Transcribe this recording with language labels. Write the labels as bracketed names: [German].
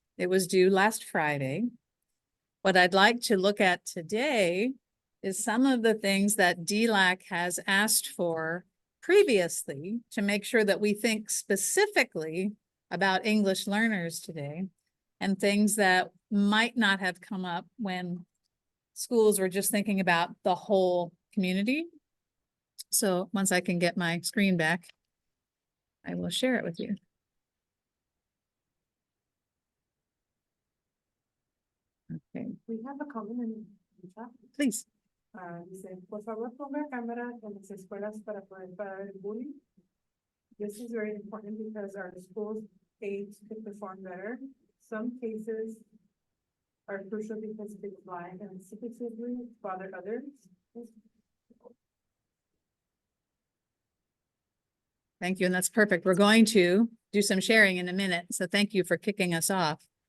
[English] It was due last Friday. What I'd like to look at today is some of the things that DELAC has asked for previously to make sure that we think specifically about English learners today and things that might not have come up when schools were just thinking about the whole community. So once I can get my screen back, I will share it with you. Okay, We have a comment in the chat. please. [Spanish] Dice, por favor, ponga cámara en las escuelas para poder parar el bullying. [English] This is very important because our schools aides could perform better. Some cases are crucial because they fly and specifically bother others. Thank you, and that's perfect. We're going to do some sharing in a minute, so thank you for kicking us off.